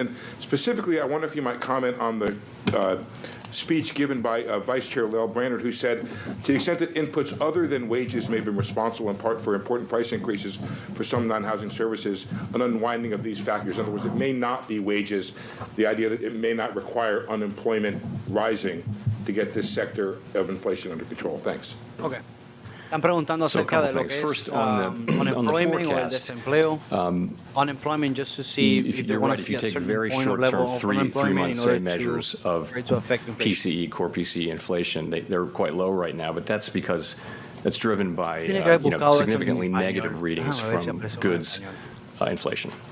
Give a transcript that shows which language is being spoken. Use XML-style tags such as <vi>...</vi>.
<en>And specifically, I wonder if you might comment on the speech given by Vice Chair Lael Brainerd, who said, to the extent that inputs other than wages may be responsible in part for important price increases for some non-housing services, an unwinding of these factors. In other words, it may not be wages, the idea that it may not require unemployment rising to get this sector of inflation under control. Thanks. Okay.</en> <es>Están preguntando acerca de lo que es unemployment o el desempleo.</es> <en>Unemployment, just to see if they want to see a certain point of level of unemployment in order measures of to affect inflation. PCE, core PCE inflation, they're quite low right now, but that's because that's driven by significantly negative readings from goods inflation.</en>